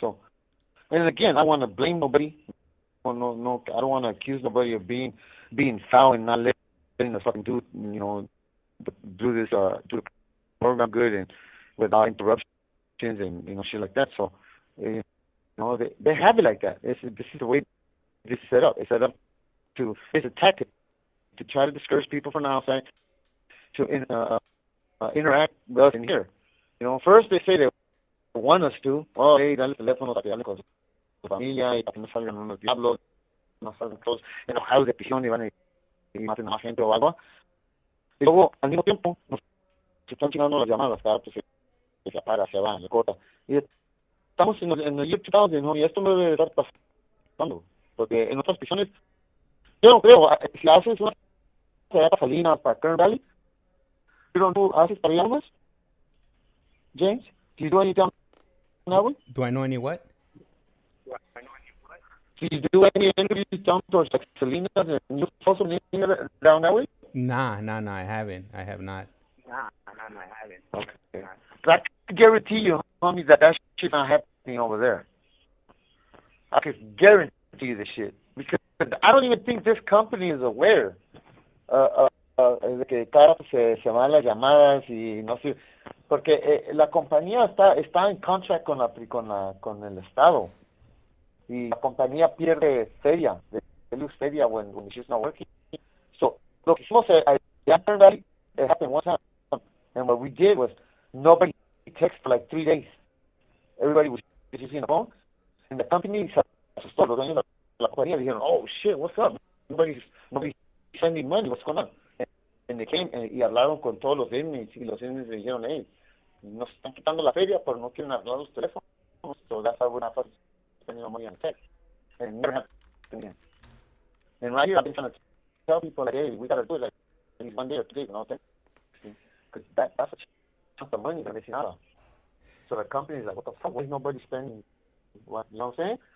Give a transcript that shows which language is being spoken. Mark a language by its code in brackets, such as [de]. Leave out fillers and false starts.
[en] So, and again, I want to blame nobody. No, I don't want to accuse nobody of being foul and not letting the fucking do this do the program good and without interruptions and shit like that. So, they have it like that. This is the way this is set up. It's set up it's a tactic to try to discourage people from the outside to interact with us in here. First they say they want us to, [es] hey, dale el teléfono para que hable con su familia y para que no salgan unos diablos, no salgan todos enojados de prisión y van y maten a más gente o algo. Y luego, al mismo tiempo, nos están chingando las llamadas, cada vez se apaga, se va, se corta. Y estamos en el year 2000, y esto no debe estar pasando, porque en otras prisiones, yo no creo, si haces una ciudad para Salinas, para Kern Valley, pero tú haces para llamas, James, [en] do you do any down that way? Do I know any what? Do you do any interviews down towards like Salinas and you also down that way? Nah, I haven't. I have not. Nah, I haven't. Okay. But I can guarantee you, homie, that shit's not happening over there. I can guarantee you this shit. Because I don't even think this company is aware [es] de que cada se van las llamadas y no sé. Porque la compañía está en contract con el Estado. Y la compañía pierde feria. [en] They lose feria when she's not working. So, [es] lo que hicimos [en] it happened one time. And what we did was nobody texted for like 3 days. Everybody was just in the phone. And the company [es] se asustó. Los dueños de la compañía dijeron, [en] oh shit, what's up? Nobody's sending money, what's going on? And they came [es] y hablaron con todos los inmates y los inmates le dijeron, hey, nos están quitando la feria, pero no quieren hablar los teléfonos. [en] So that's why we're not spending money on text. And it never happened again. And right here, I've been trying to tell people, like, hey, we got to do it like at least 1 day or 2 days, because that's a chunk of money that they see out of. So the company's like, what the fuck? Why is nobody spending what? You know what I'm saying?